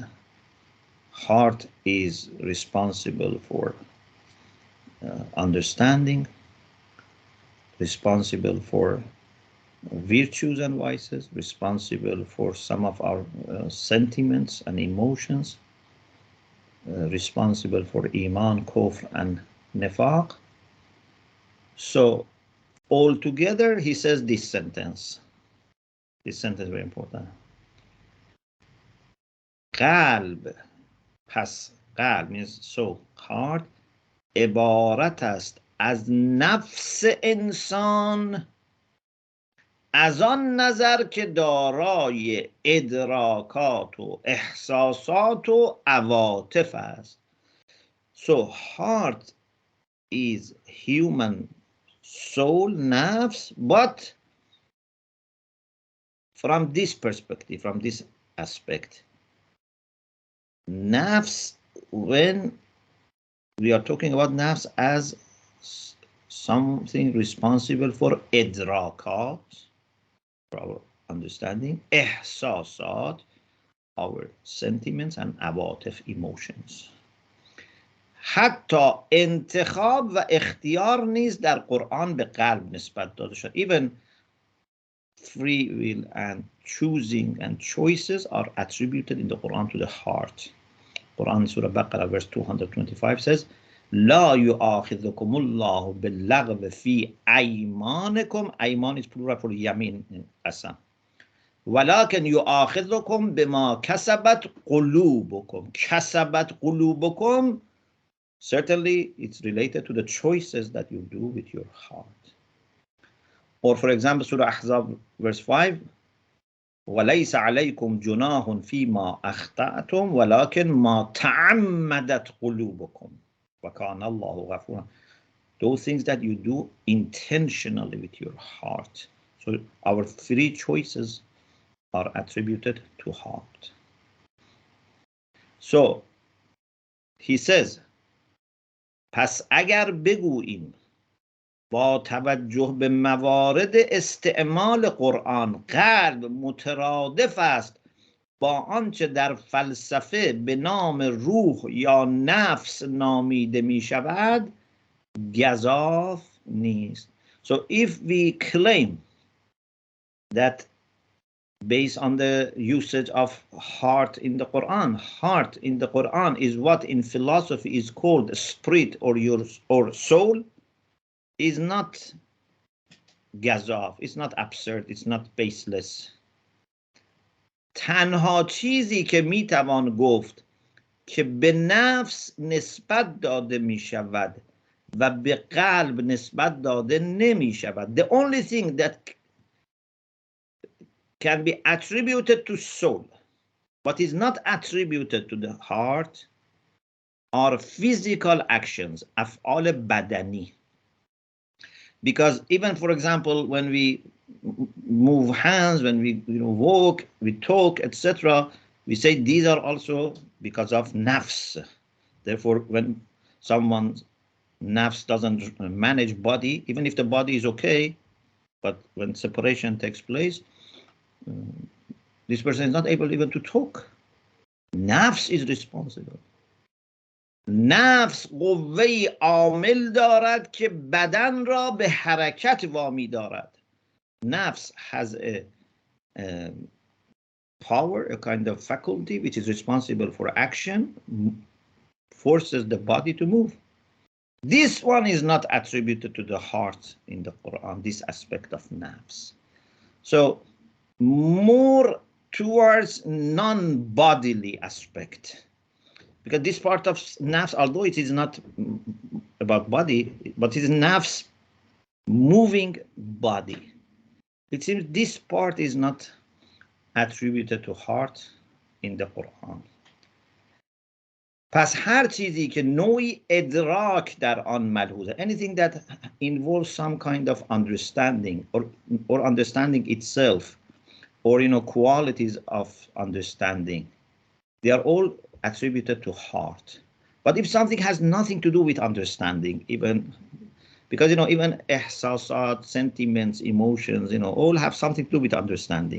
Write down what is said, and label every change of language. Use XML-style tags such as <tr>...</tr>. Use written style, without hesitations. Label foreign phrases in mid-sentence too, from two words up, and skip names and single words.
<en>Heart is responsible for understanding, responsible for virtues and vices, responsible for some of our sentiments and emotions, responsible for iman, kufr, and nifaq. So altogether, he says this sentence. This sentence is very important.</en> <fa>قلب, پس قلب</fa> <en>means soul, heart,</en> <fa>عبارت است از نفس انسان از آن نظر که دارای ادراکات و احساسات و عواطف است.</fa> <en>So heart is human soul, nafs, but from this perspective, from this aspect. Nafs, when we are talking about nafs as something responsible for idrakat, for our understanding, ihsasat, our sentiments, and awatif, emotions.</en> <fa>حتی انتخاب و اختیار نیز در قرآن به قلب نسبت داده شد.</fa> <en>Even free will and choosing and choices are attributed in the Quran to the heart. Quran Surah Baqarah verse 225 says,</en> <ar>لا يؤاخذكم الله باللغو في أيمانكم.</ar> <en>أيمان is plural for yamin in Qasam.</en> <ar>ولكن يؤاخذكم بما كسبت قلوبكم. كسبت قلوبكم,</ar> <en>certainly it's related to the choices that you do with your heart. Or for example, Surah Ahzab verse 5,</en> <ar>وَلَيْسَ عَلَيْكُمْ جُنَاهٌ فِيمَا أَخْطَأْتُمْ وَلَكِنْ مَا تَعَمَّدَتْ قُلُوبُكُمْ وَكَانَ اللَّهُ غَفُورًا.</ar> <en>Those things that you do intentionally with your heart. So our three choices are attributed to heart. So he says,</en> <fa>پس اگر بگوییم با توجه به موارد استعمال قرآن قلب مترادف است با آنچه در فلسفه به نام روح یا نفس نامیده می شود، گزاف نیست.</fa> <en>So if we claim that based on the usage of heart in the Quran is what in philosophy is called spirit or soul, is not gazaf, it's not absurd, it's not baseless.</en> <fa>تنها چیزی که میتوان گفت که به نفس نسبت داده می شود و به قلب نسبت داده نمی شود.</fa> <en>The only thing that can be attributed to soul but is not attributed to the heart are physical actions,</en> <fa>افعال بدنی.</fa> <en>Because even, for example, when we move hands, when we walk, we talk, etc., we say these are also because of nafs. Therefore, when someone's nafs doesn't manage body, even if the body is okay, but when separation takes place, this person is not able even to talk. Nafs is responsible.</en> <fa>نفس قوه‌ای عامل دارد که بدن را به حرکت وامی دارد.</fa> <en>نفس has a power, a kind of faculty which is responsible for action, forces the body to move. This one is not attributed to the heart in the Quran, this aspect of nafs. So more towards non-bodily aspect. Because this part of nafs, although it is not about body, but it is nafs moving body. It seems this part is not attributed to heart in the Quran.</en> <fa>پس هر چیزی که نوعی ادراک در آن ملحوظه,</fa> <en>anything that involves some kind of understanding or understanding itself, or qualities of understanding, they are all attributed to heart. But if something has nothing to do with understanding, even because even ihsasat, sentiments, emotions, all have something to do with understanding.</en>